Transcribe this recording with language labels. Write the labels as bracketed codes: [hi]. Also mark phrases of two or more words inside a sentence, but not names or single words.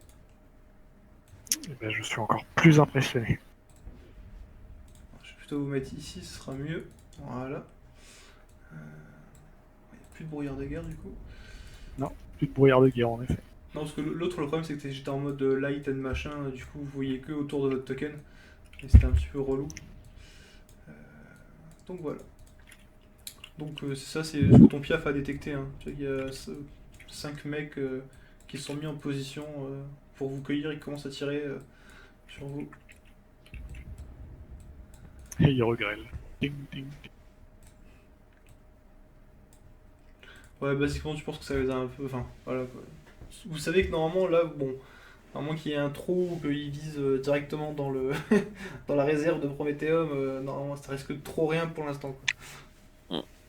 [fr] Eh ben, je suis encore plus impressionné. Je vais plutôt vous mettre ici, ce sera mieux. Voilà. Il n'y a plus de brouillard de guerre, du coup. Plus de brouillard de guerre, en effet. Non, parce que l'autre, le problème, c'est que j'étais en mode [en] light and [fr] machin, du coup, vous voyez que autour de votre token. Et c'était un petit peu relou. Euh, Donc voilà. Donc c'est ça, c'est ce que ton piaf a détecté. Hein. Tu vois, il y a 5 mecs qui se sont mis en position pour vous cueillir, ils commencent à tirer sur vous. Et il regrelle. Ding, ding, ding. Ouais, basiquement, tu penses que ça les a un peu. Enfin, voilà quoi. Vous savez que normalement, là, bon, à moins qu'il y ait un trou ou qu'ils visent directement dans le dans la réserve de Prométhéum, normalement, ça risque de trop rien pour l'instant. Quoi.